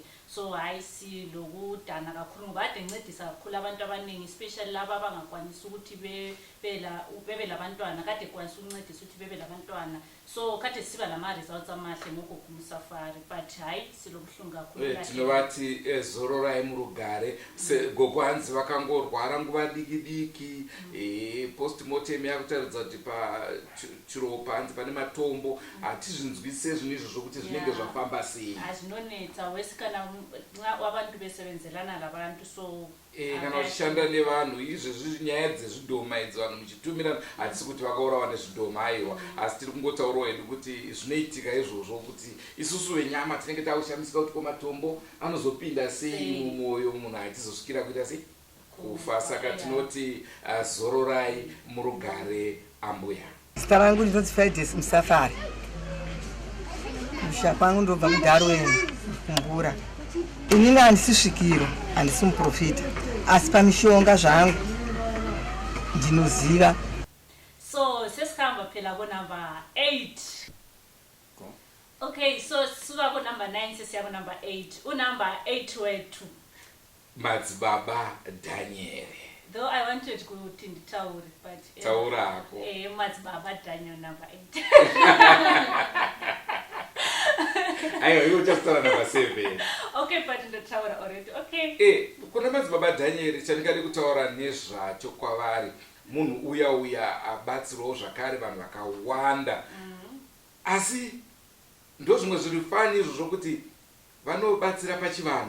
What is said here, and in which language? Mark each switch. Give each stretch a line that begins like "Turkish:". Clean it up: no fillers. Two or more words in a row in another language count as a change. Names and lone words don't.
North Ndebele: So hayi silokudana kakhulu ngoba ade ncedisa kakhulu abantu abaningi, especially laba abangakwanisi ukuthi bebe labantwana, kade kwanisa ukuncedisa ukuthi bebe labantwana. So kade siba lama results amahle ngoku kumsafari, but hayi silobuhlungu kakhulu.
Shona: Tinobati Zororai murugare gogwanzi vakangorwara nguva diki postmortem yakutaridza kuti pachiropa hanzi pane matombo, hatizvinzwise zvinhu izvozvo kuti zvinenge zvafamba sei. Hazvinonetsa wesi kana
North Ndebele: abantu besevenzelana labantu,
Shona: so kana uchishanda nevanhu izvezvi nyaya dzezvidhoma idzi vanhu muchitumira hatisi kuti vakaurawa nezvidhoma aiwa, asi tiri kungotaurawo hedu kuti zvinoitika izvozvo kuti isusu venyama tinenge takushandisika kuti matombo anozopinda sei mumwoyo munhu achizosvikira kuita sei kufa. Saka tinoti Zororai murugare ambuya. Zita rangu ndinoti Fridays Musafari. Kusha kwangu ndobva muDarwen kumbura. Inini handisi svikiro, handisi muprofita, asi pamishonga zvangu ndinoziva.
North Ndebele: So sesihamba phela ko number 8. Okay, so suka ko number 9 sesiya ko number 8. Number 8 wethu Madzibaba Daniel.
English: Though I wanted to
Shona: nditaure,
English: but
Shona: taurako Madzibaba Daniel number 8. Ayo,
English: you just tell number 7. Okay, but
Shona: ndataura already. Okay. Kuna Madzibaba Daniel chandingade kutaura nezvacho kwavari. Munhu uya abatsirawo zvakare vanhu vakawanda. Asi ndo zvimwe zviri fani izvo zvokuti vanobatsira pachivanhu.